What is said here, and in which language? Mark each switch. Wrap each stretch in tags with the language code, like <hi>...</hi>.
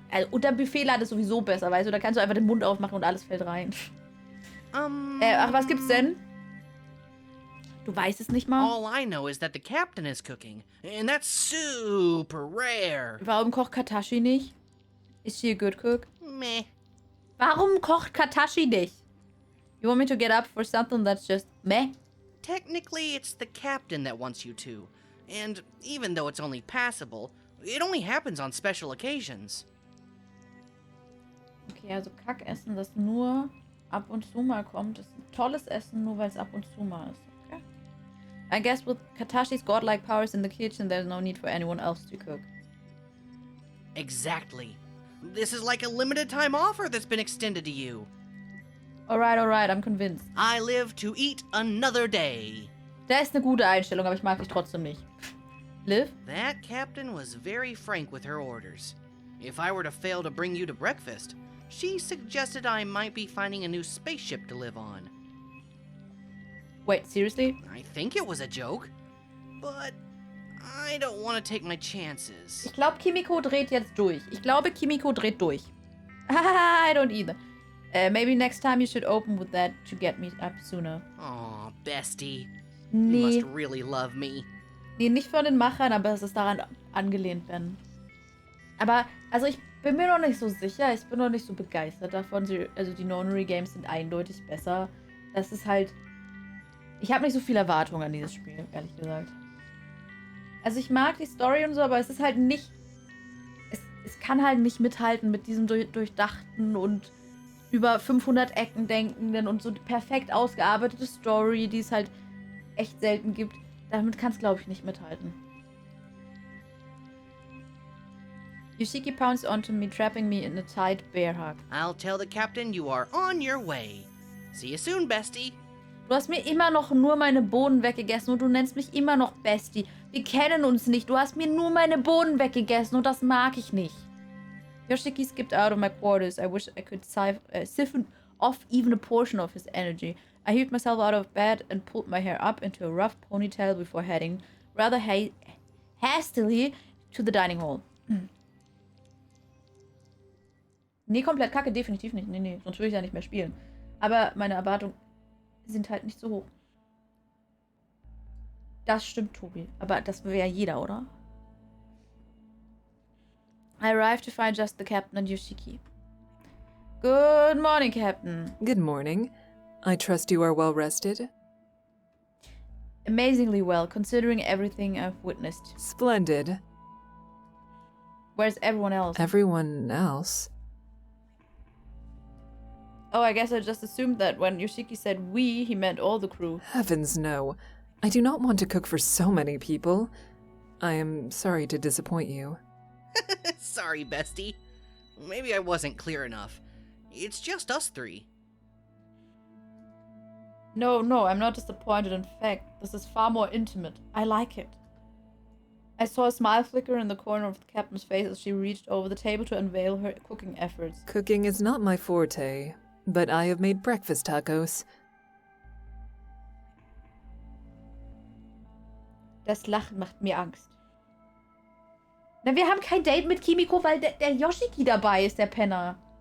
<de>Unter Buffet ist sowieso besser, weißt du? Da kannst du einfach den Mund aufmachen und alles fällt rein. Ach, was gibt's denn? Du weißt es nicht mal?</de> <en>All I know is that the captain is cooking, and that's super rare.</en> <de>Warum kocht Katashi nicht?</de> <en>Is she a good cook? Meh.</en> <de>Warum kocht Katashi nicht?</de> <en>You want me to get up for something that's just meh? Technically, it's the captain that wants you to. And even though it's only passable, it only happens on special occasions.</en> <de>Okay, also Kackessen, das nur ab und zu mal kommt, ist ein tolles Essen, nur weil es ab und zu mal ist. Okay.</de> <en>I guess with Katashi's godlike powers in the kitchen, there's no need for anyone else to cook. Exactly. This is like a limited time offer that's been extended to you. Alright, I'm convinced. I live to eat another day.</en> <de>Das ist eine gute Einstellung, aber ich mag dich trotzdem nicht.</de> <en>Liv? That captain was very frank with her orders. If I were to fail to bring you to breakfast, she suggested I might be finding a new spaceship to live on. Wait, seriously? I think it was a joke, but I don't want to take my chances.</en> <de>Ich glaube, Kimiko dreht jetzt durch. Ich glaube, Kimiko dreht durch.</de> <en>I don't either. Maybe next time you should open with that to get me up sooner. Aw, bestie.</en> <de>Nee.</de> <en>You must really love me.</en> <de>Nee, nicht von den Machern, aber es ist daran angelehnt, Ben. Aber, also ich bin mir noch nicht so sicher. Ich bin noch nicht so begeistert davon. Also die Nonary Games sind eindeutig besser. Das ist halt... Ich habe nicht so viel Erwartung an dieses Spiel, ehrlich gesagt. Also ich mag die Story und so, aber es ist halt nicht... Es kann halt nicht mithalten mit diesem durchdachten und über 500 Ecken denkenden und so perfekt ausgearbeitete Story, die es halt echt selten gibt. Damit kann es, glaube ich, nicht mithalten.</de> <en>Yoshiki pounced onto me, trapping me in a tight bear hug. I'll tell the captain you are on your way. See you soon, bestie.</en> <de>Du hast mir immer noch nur meine Bohnen weggegessen und du nennst mich immer noch Bestie. Wir kennen uns nicht. Du hast mir nur meine Bohnen weggegessen und das mag ich nicht.</de> <en>Yoshiki skipped out of my quarters. I wish I could siphon off even a portion of his energy. I heaved myself out of bed and pulled my hair up into a rough ponytail before heading rather hastily to the dining hall.</en> <de>Nee, komplett kacke, definitiv nicht. Nee, sonst würde ich ja nicht mehr spielen. Aber meine Erwartungen sind halt nicht so hoch. Das stimmt, Tobi. Aber das wäre ja jeder, oder?</de> <en>I arrived to find just the captain and Yoshiki. Good morning, Captain. Good morning. I trust you are well rested? Amazingly well, considering everything I've witnessed. Splendid. Where's everyone else? Everyone else? Oh, I guess I just assumed that when Yoshiki said we, he meant all the crew. Heavens no. I do not want to cook for so many people. I am sorry to disappoint you. Sorry, bestie. Maybe I wasn't clear enough. It's just us three. No, I'm not disappointed. In fact, this is far more intimate. I like it. I saw a smile flicker in the corner of the captain's face as she reached over the table to unveil her cooking efforts. Cooking is not my forte, but I have made breakfast tacos.</en> <de>Das Lachen macht mir Angst. Na, wir haben kein Date mit Kimiko, weil der Yoshiki dabei ist, der Penner.</de>